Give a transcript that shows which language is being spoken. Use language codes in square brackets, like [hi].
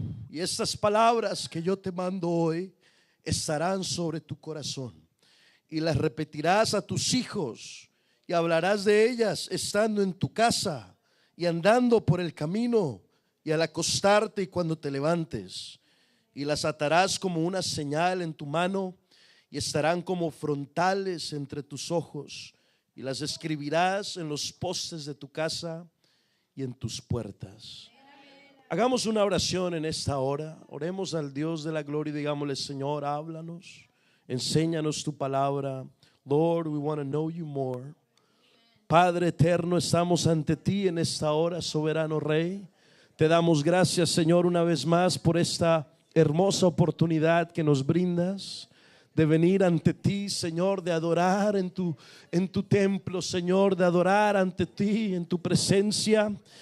[es] Y estas palabras que yo te mando hoy estarán sobre tu corazón, y las repetirás a tus hijos, y hablarás de ellas estando en tu casa y andando por el camino y al acostarte y cuando te levantes, y las atarás como una señal en tu mano y estarán como frontales entre tus ojos, y las escribirás en los postes de tu casa y en tus puertas. Hagamos una oración en esta hora. Oremos al Dios de la gloria y digámosle: Señor, háblanos, enséñanos tu palabra. [en] Lord, we want to know you more. [es] Padre eterno, estamos ante ti en esta hora, soberano Rey. Te damos gracias, Señor, una vez más por esta hermosa oportunidad que nos brindas de venir ante ti, Señor, de adorar en tu templo, Señor, de adorar ante ti en tu presencia.